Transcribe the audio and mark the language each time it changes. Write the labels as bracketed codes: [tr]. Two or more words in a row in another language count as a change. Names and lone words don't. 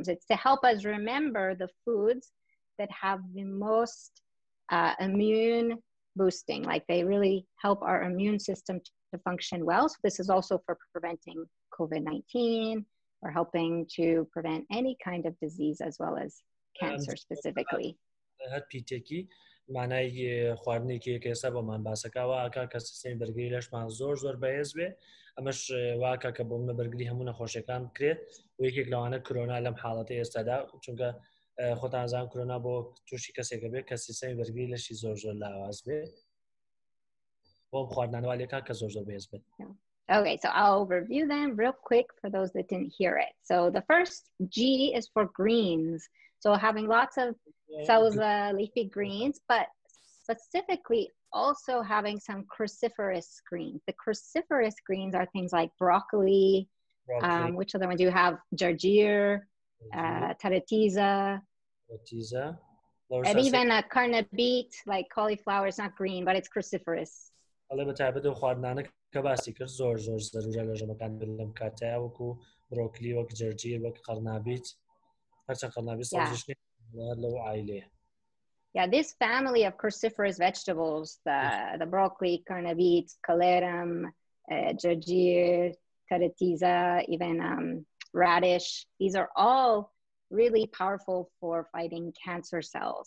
[en] It's to help us remember the foods that have the most immune boosting, like they really help our immune system to function well. So this is also for preventing COVID-19 or helping to prevent any kind of disease as well as cancer specifically. [ckb] معنای خواردنێکی کێسە بۆمان باسەکەوە ئاکا کە سیستەمی بەرگری لەشمان زۆر بەهێز بێ، ئەمەش واکە کە بۆمە بەرگری هەموو نەخۆشیەکان بکرێت و یەکێک لەوانە کۆرۆنا لەم حاڵەتە ئێستادا، چونکە خۆتانزان کۆرۆنا بۆ تووشی کەسێکە بێت کە سیستەمی بەرگری لەشی زۆر لاواز بێ بۆ خواردنانەوە لێکا کە زۆر بەهێز بێت. [en] Okay, so I'll review them real quick for those that didn't hear it. So the first G is for greens. So having lots of leafy greens, but specifically also having some cruciferous greens. The cruciferous greens are things like broccoli. Which other one do you have? Jarjir, taratiza, and even a carna beet, like cauliflower. It's not green, but it's cruciferous. [ckb] ئەڵێ بەتایبەت و خواردنانە کە باسی کرد زۆر زەرورە لە ژەمەکان لەم کاتەیە، وەکو برۆکلی، وەک جەرجیر، وەک قەرنابیت، هەرچەند قەرنابیت سەوزیش لەو عایلەیە. [en] Yeah, this family of cruciferous vegetables, the broccoli, carna beet, calerum, jarjir, taratiza, even radish, these are all really powerful for fighting cancer cells.